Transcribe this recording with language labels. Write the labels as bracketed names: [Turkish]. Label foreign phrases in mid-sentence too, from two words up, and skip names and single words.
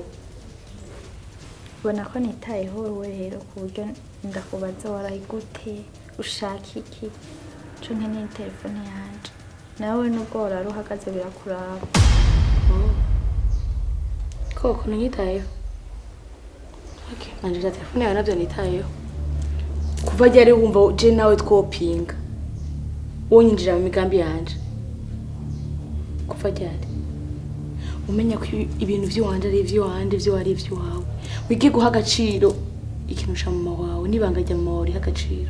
[Rundi] Bona ko nitayeho wewe rero ku buryo ndakubaza warayi gute ushaka iki cyo nkeneye telefone yanje nawe nubwo warari uhagaze birakuraba. Koko nanyitayeho. Okay, nanje telefone yawe navyo nitayeho. Kuva ryari wumva je nawe twopinga wonyinjira mu migambi yanje? Kuva ryari umenya ko ibintu by'iwanje ari ivy'iwanje byo ari ivy'iwawe wige guha agaciro ikintu ca mama wawe nibanga rya mama wawe agaciro?